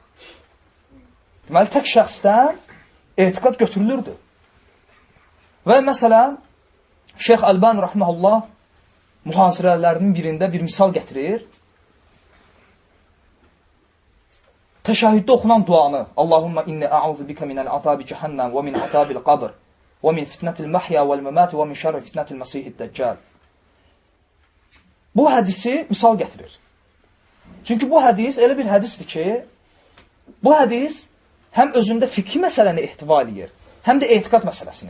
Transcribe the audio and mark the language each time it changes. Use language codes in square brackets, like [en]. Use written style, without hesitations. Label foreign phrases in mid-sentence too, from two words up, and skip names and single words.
[az] Deməli, tək şəxsdən etiqad götürülürdü. Və məsələn, Şeyx Əlbani rahmehullah mühazirələrinin birində bir misal gətirir. Təşəhhüddə oxunan duanı [ar] اللهم إني أعوذ بك من عذاب جهنم ومن عذاب القبر ومن فتنة المحيا والممات ومن شر فتنة المسيح الدجال. [az] Bu hədisi misal gətirir. Çünki bu hədis elə bir hədisdir ki, bu hədis həm özündə fikri məsələni ehtiva edir, həm də etiqad məsələsini.